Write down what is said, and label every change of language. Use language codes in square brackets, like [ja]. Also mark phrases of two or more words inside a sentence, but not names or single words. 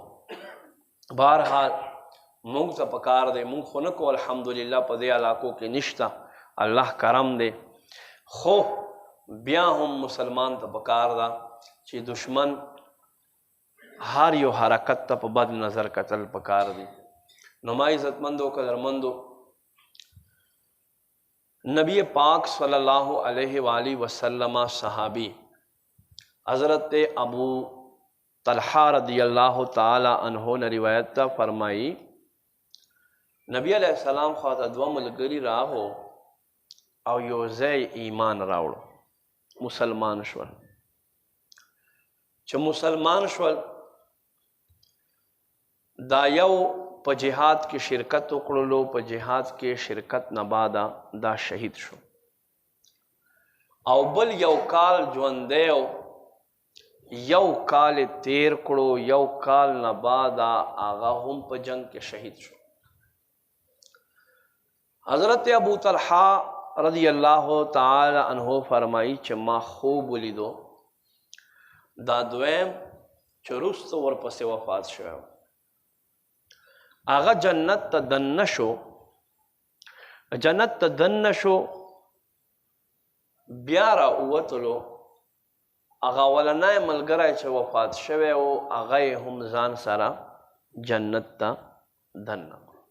[ps] بهرحال موږ ته پکار دی، موږ خو نه کو الحمدلله په دې علاقو کې نشته، الله کرم دی، خو بیا هم مسلمان ته پکار ده چې دشمن هر یو حرکت ته په بد نظر کتل پکار دی. نو ما عزتمندو قدرمندو نبی پاک [ar] صلی اللہ علیہ وآلہ وسلم [ps] صحابی حضرت ابو طلحہ [ar] رضی اللہ تعالی عنہ [ps] نے روایت تا فرمائی نبی علیہ السلام خواته دوه ملګري راغو او یو ځای ایمان راوړو، مسلمان شول. چې مسلمان شول دا یو په جهاد کې شرکت وکړلو، په جهاد کې شرکت نه بعد دا شهید شو او بل یو کال ژوندی یو کال تیر کړو، یو کال نه بعد هغه هم په جنگ کې شهید شو. حضرت ابو طلحہ [ar] رضی اللہ تعالی عنہ [ps] فرمائی چې ما خوب ولیدو دا دویم چې وروسته ورپسې وفات شوی، هغه جنت ته دننه شو، جنت ته دننه شو، بیا راووتلو، هغه اولنی ملګری چې وفات شوی و هغه یې هم ځان سره جنت ته دننه.